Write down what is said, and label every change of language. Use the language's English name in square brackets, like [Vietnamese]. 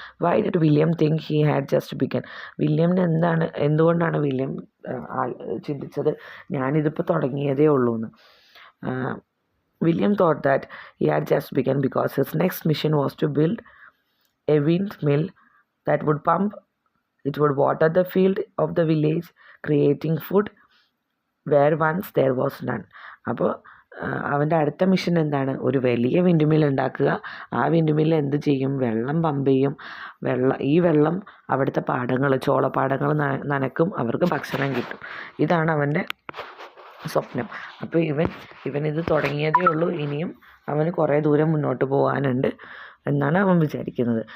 [English] Why did William think he had just begun. [Malayalam] എന്തുകൊണ്ടാണ് William ചിന്തിച്ചത് ഞാനിതിപ്പോൾ തുടങ്ങിയതേ ഉള്ളൂ എന്ന്. [English] William thought that he had just begun because his next mission was to build a windmill that would pump. It would water the field of the village, creating food where once there was none. [Malayalam] അപ്പോൾ അവൻ്റെ അടുത്ത mission എന്താണ്, ഒരു വലിയ wind mill ഉണ്ടാക്കുക. ആ wind mill എന്ത് ചെയ്യും, വെള്ളം പമ്പ് ചെയ്യും. ഈ വെള്ളം അവിടുത്തെ പാടങ്ങൾ, ചോളപ്പാടങ്ങൾ നനക്കും, അവർക്ക് ഭക്ഷണം കിട്ടും. ഇതാണ് അവൻ്റെ സ്വപ്നം. അപ്പോൾ ഇവൻ ഇത് തുടങ്ങിയതേ ഉള്ളൂ, ഇനിയും അവന് കുറേ ദൂരം മുന്നോട്ട് പോകാനുണ്ട് എന്നാണ് അവൻ വിചാരിക്കുന്നത്.